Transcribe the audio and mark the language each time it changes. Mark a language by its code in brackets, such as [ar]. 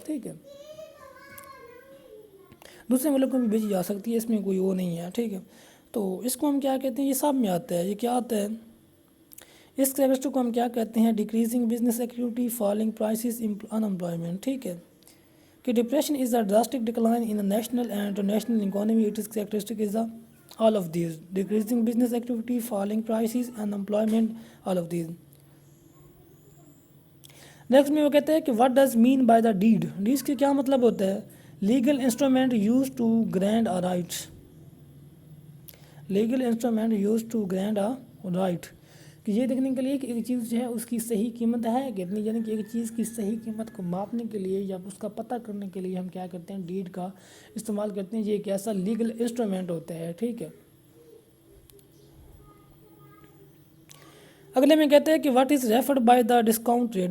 [ur] ٹھیک ہے، دوسرے ملک میں بھی بیچی جا سکتی ہے، اس میں کوئی وہ نہیں ہے. ٹھیک ہے، تو اس کو ہم کیا کہتے ہیں، یہ سب میں آتا ہے. یہ کیا آتا ہے، اس کریکٹرسٹک کو ہم کیا کہتے ہیں، [en] Decreasing business activity, falling prices, unemployment. [ur] ٹھیک ہے، کہ [en] Depression is a drastic decline in national and international economy. It is characteristic is all of these: decreasing business activity, falling prices, unemployment, all of these. Next [ur] میں وہ کہتے ہیں کہ [en] what does mean by the deed. Deed [ur] کے کیا مطلب ہوتا ہے، [en] Legal instrument used to grant a right. Legal instrument used to grant a right. [ur] کہ یہ دیکھنے کے لیے کہ ایک چیز جو ہے اس کی صحیح قیمت ہے کتنی، یعنی کہ ایک چیز کی صحیح قیمت کو ماپنے کے لیے یا اس کا پتہ کرنے کے لیے ہم کیا کرتے ہیں، ڈیڈ کا استعمال کرتے ہیں. یہ ایک ایسا لیگل انسٹرومنٹ ہوتا ہے. ٹھیک ہے، اگلے میں کہتے ہیں کہ [en] What is referred by the discount rate.